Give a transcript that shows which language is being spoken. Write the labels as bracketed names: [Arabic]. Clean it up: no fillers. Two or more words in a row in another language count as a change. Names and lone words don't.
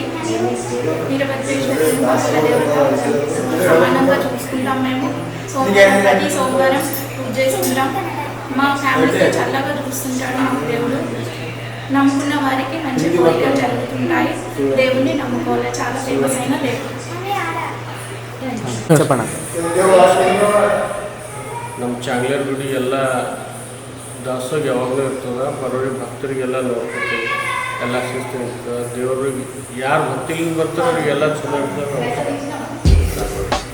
[Telugu] వీరభద్రేశ్వరుని భక్తుల దేవత సమానంగా చూసుకుంటాం. మేము ప్రతి సోమవారం పూజ చేసుకుంటాం. మా ఫ్యామిలీకి చల్లగా చూస్తుంటాడు మా దేవుడు. నమ్ముకున్న వారికి మంచి కోరికలు జరుగుతుంటాయి. దేవుణ్ణి నమ్ముకోవాలి. చాలా ఫేమస్ అయిన దేవుడు. చెప్పండి. [Kannada] ನಮ್ಮ ಚಾಂಗ್ಲೇರ್ ಗುಡಿ ಎಲ್ಲ ದಾಸೋಗ ಯಾವಾಗಲೂ ಇರ್ತದೆ. ಬರೋರಿಗೆ ಭಕ್ತರಿಗೆಲ್ಲ ನೋಡ್ಕೊತೀವಿ, ಎಲ್ಲ ಶಿಸ್ತು ಇರ್ತದೆ. ದೇವ್ರಿಗೆ ಯಾರು ಭಕ್ತಿಲಿಂದ ಬರ್ತಾರೋ ಅವ್ರಿಗೆಲ್ಲ ಚಲೋ ಇರ್ತದೆ.